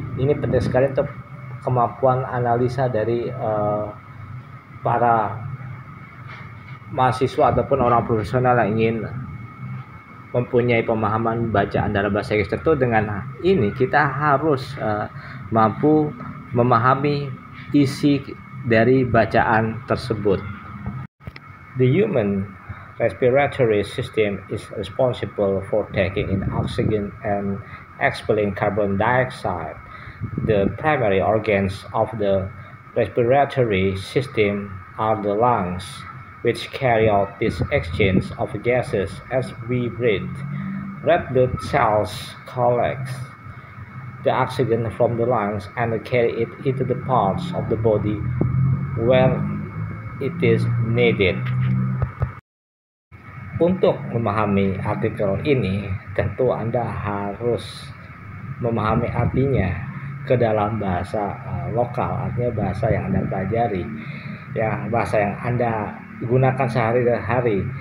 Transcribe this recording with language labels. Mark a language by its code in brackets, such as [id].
[id] Ini penting sekali untuk kemampuan analisa dari para mahasiswa ataupun orang profesional yang ingin mempunyai pemahaman bacaan dalam bahasa Inggris. Tentu dengan ini kita harus mampu memahami isi dari bacaan tersebut. [en] The human respiratory system is responsible for taking in oxygen and expelling carbon dioxide. The primary organs of the respiratory system are the lungs, which carry out this exchange of gases as we breathe. Red blood cells collect the oxygen from the lungs and carry it into the parts of the body where it is needed. [id] Untuk memahami artikel ini, tentu Anda harus memahami artinya ke dalam bahasa lokal, artinya bahasa yang Anda pelajari, ya, bahasa yang Anda gunakan sehari-hari.